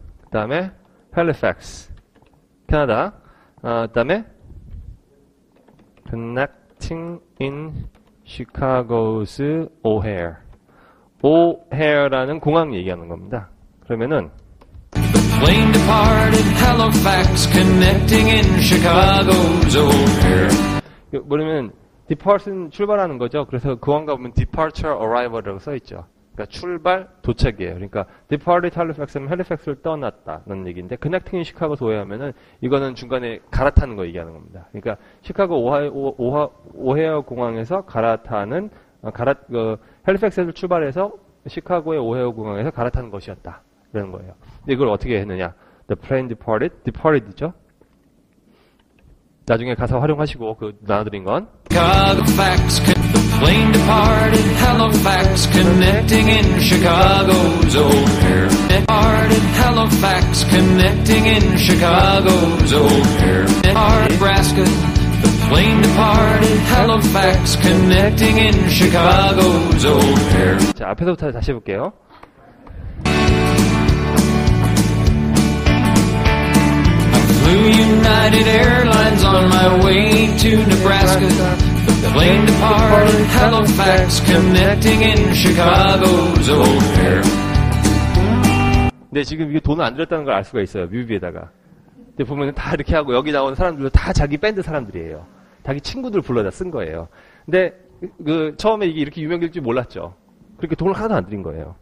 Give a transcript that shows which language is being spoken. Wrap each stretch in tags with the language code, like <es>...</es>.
<ko>그다음에 Halifax, 캐나다. 그다음에</ko> <en>connecting in Chicago's O'Hare.</en> <ko>O'Hare라는 공항 얘기하는 겁니다. 그러면은</ko> <en>The plane departed Halifax, connecting in Chicago's O'Hare.</en> <ko>뭐냐면 depart은 출발하는 거죠. 그래서 공항 가보면 departure arrival이라고 써 있죠. 그러니까 출발 도착이에요. 그러니까</ko> <en>departed Halifax</en> <ko>는 헬리팩스를 떠났다는 얘기인데</ko> <en>connecting in Chicago's O'Hare</en> <ko>하면은 이거는 중간에 갈아타는 거 얘기하는 겁니다. 그러니까 시카고 오헤어 공항에서 갈아타는 헬리팩스에서 출발해서 시카고의 오헤어 공항에서 갈아타는 것이었다. 이런 거예요. 근데 이걸 어떻게 했느냐?</ko> <en>The plane departed이죠.</en> <ko>나중에 가사 활용하시고 그 나눠드린 건</ko> <en>Halifax, the plane departed Halifax, connecting in Chicago's O'Hare. Departed Halifax, connecting in Chicago's O'Hare. Nebraska, the plane departed Halifax, connecting in Chicago's O'Hare.</en> <ko>자, 앞에서부터 다시 해볼게요.</ko> <en>Flew United Airlines on my way to Nebraska. The plane departed Halifax, connecting in Chicago's O'Hare.</en> <ko>근데 지금 이게 돈을 안 들였다는 걸 알 수가 있어요. 뮤비에다가. 근데 보면 다 이렇게 하고 여기 나오는 사람들도 다 자기 밴드 사람들이에요. 자기 친구들 불러다 쓴 거예요. 근데 처음에 이게 이렇게 유명될 줄 몰랐죠. 그렇게 돈을 하나도 안 들인 거예요.</ko>